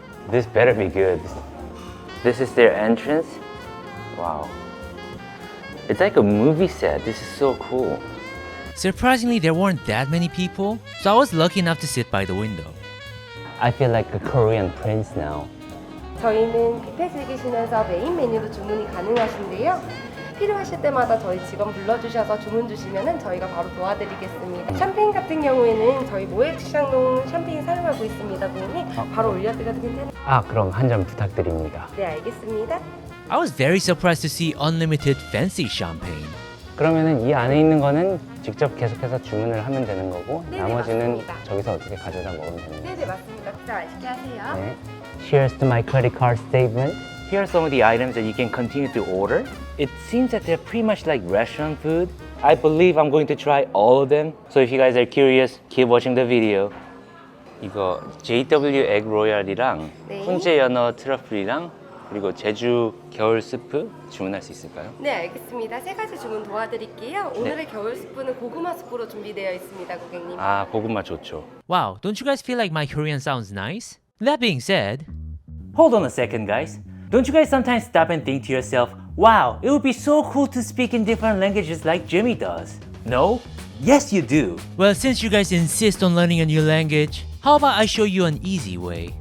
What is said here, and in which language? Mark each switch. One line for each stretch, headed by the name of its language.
English: This better be good. This is their entrance. Wow. It's like a movie set. This is so cool. Surprisingly, there weren't that many people, so I was lucky enough to sit by the window. I feel like a Korean prince now.
Korean: 저희는 뷔페 즐기시면서 메인 메뉴도 주문이 가능하신데요. 필요하실 때마다 저희 직원 불러주셔서 주문 주시면은 저희가 바로 도와드리겠습니다. 샴페인 같은 경우에는 저희 모에 샹동 샴페인 사용하고 있습니다, 고객님. 바로 올려드려도 괜찮아요? 그럼 한 잔 부탁드립니다. 네, 알겠습니다.
English: I was very surprised to see unlimited fancy champagne.
Korean: 그러면은 이 안에 있는 거는 직접 계속해서 주문을 하면 되는 거고 네네, 나머지는 맞습니다. 저기서 어떻게 가져다 먹으면 되는 거예요? 네네, 맞습니다. 식사 맛있게 하세요. 네.
English: Cheers to my credit card statement. Here are some of the items that you can continue to order. It seems that they're pretty much like restaurant food. I believe I'm going to try all of them. So if you guys are curious, keep watching the video.
Korean: 이거 JW egg royal이랑 네. 훈제 연어 트러플이랑 그리고 제주 겨울 스프 주문할 수 있을까요? 네, 알겠습니다. 세 가지 주문 도와드릴게요. 오늘의 겨울 스프는 고구마 스프로 준비되어 있습니다, 고객님. 고구마 좋죠.
English: Wow, don't you guys feel like my Korean sounds nice? That being said, Hold on a second, guys. Don't you guys sometimes stop and think to yourself, wow, it would be so cool to speak in different languages like Jimmy does? No? Yes, you do. well, since you guys insist on learning a new language, how about I show you an easy way?